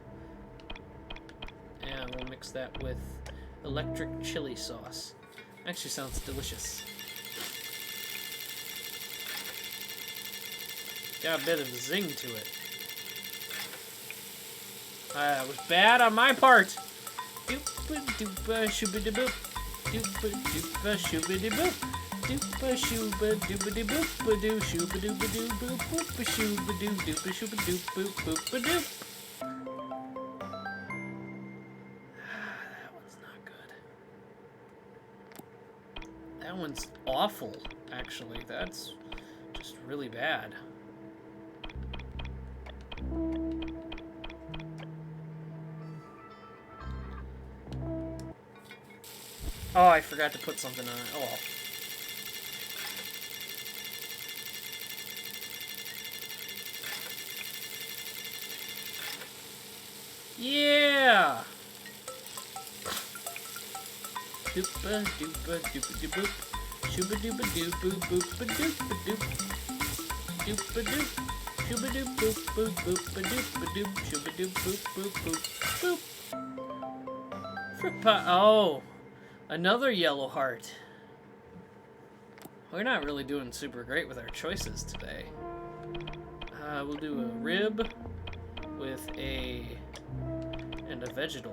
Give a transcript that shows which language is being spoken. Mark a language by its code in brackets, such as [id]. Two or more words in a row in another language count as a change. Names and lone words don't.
[en] And we'll mix that with electric chili sauce. Actually sounds delicious. Got a bit of zing to it. That was bad on my part. Doopa shooba boop. Doopa shooba boop. Doopa shooba dooba boop doo shooba dooba doo boop boop shooba doo doopa shooba doop boop boop doop. That one's not good. That one's awful, actually. That's just really bad. Oh, I forgot to put something on it. Oh well. Yeah! Doopa doopa doopa doo boop. Shooba dooba doo boop boop doopa doop. Doopa doop. Shooba doop boop boop boop doopa doop. Shooba doop boop boop boop boop. Fruit pie. Oh! Another yellow heart. We're not really doing super great with our choices today. We'll do a rib with a vegetable.